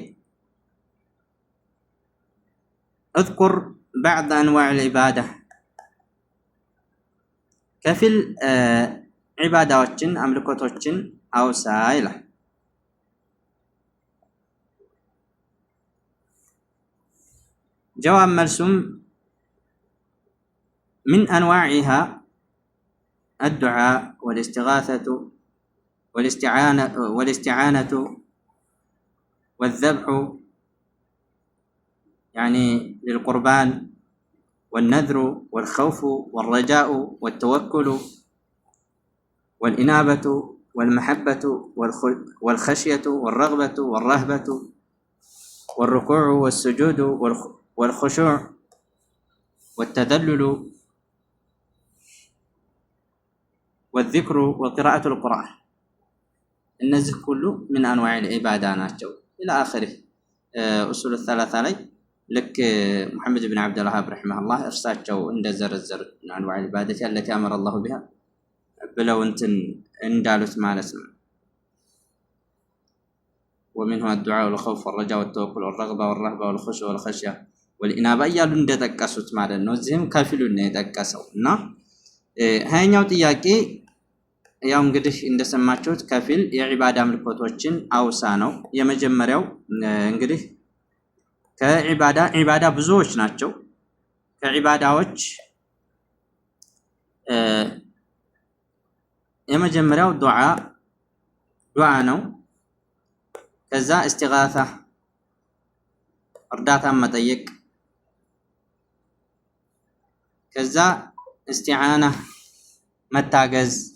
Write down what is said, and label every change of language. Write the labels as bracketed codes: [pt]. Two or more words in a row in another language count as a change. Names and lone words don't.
[ar] اذكر بعض أنواع العبادة [am] ከፊል ዒባዳዎችን አምልኮቶችን አውሳ ይላል። ጀዋብ መልሱም [ar] من أنواعها الدعاء والاستغاثة والاستعانة والذبح يعني للقربان والنذر والخوف والرجاء والتوكل والإنابة والمحبة والخشية والرغبة والرهبة والركوع والسجود والخشوع والتذلل والذكر وقراءة القرآن [am] እነዚህ ሁሉ ምን [ar] أنواع العبادة [am] ናቸው [ar] إلى آخر أصول الثلاثة [am] ላይ ልክ ሙሐመድ ብን ዓብዱል ወሃብ ረሒመሁላህ እርሳቸው እንደዘረዘሩት [ar] أنواع العبادة التي أمر الله بها [am] ብለው እንትን እንዳሉት ማለት ነው። [ar] ومنه الدعاء والخوف والرجاء والتوكل والرغبة والرهبة والخشوع والخشية والإنابة [am] እያሉ እንደጠቀሱት ማለት ነው። እዚህም ከፊሉን ነው የጠቀሰው እና ሀያኛው ጥያቄ ያው እንግዲህ እንደሰማችሁት ከፊል የዒባዳ ምልክቶችን አውሳ ነው። የመጀመሪያው እንግዲህ ዒባዳ ብዙዎች ናቸው። ከዒባዳዎች የመጀመሪያው ዱዓ ነው። ከዛ እስቲጋሳ እርዳታን መጠየቅ፣ ከዛ እስቲዓና መታገዝ፣